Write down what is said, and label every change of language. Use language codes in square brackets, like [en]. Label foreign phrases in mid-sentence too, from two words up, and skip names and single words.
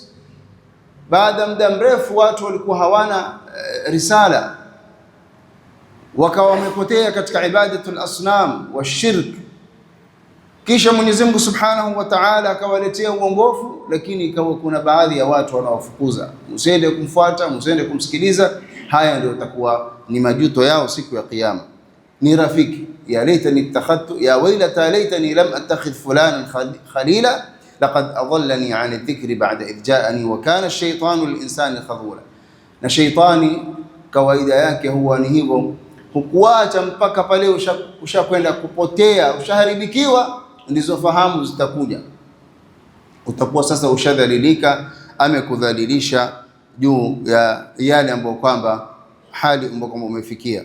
[sw] Baada muda mrefu watu walikuwa hawana risala, wakawa wamepotea katika [ar] عبادة الأصنام والشرك, [sw] Kisha Mwenyezi Mungu [ar] سبحانه وتعالى [sw] akawaletea uongofu, lakini ikawa kuna baadhi ya watu wanaofukuza, msiende kumfuata, msiende kumsikiliza. Haya ndio itakuwa ni majuto yao siku ya Kiyama. Ni rafiki, [ar] يا ليتني اتخذت يا ويلتا ليتني لم أتخذ فلانا خليلا لقد أضلني عن الذكر بعد إذ جاءني وكان الشيطان للإنسان خذولا. [sw] Na shaytani kawaida yake huwa ni hivyo, hukuacha mpaka pale ushakwenda kupotea, ushaharibikiwa, ndizo fahamu zitakuja, utakuwa sasa ushadhalilika, amekudhalilisha juu ya yale ambayo kwamba hali ambayo kwamba umefikia.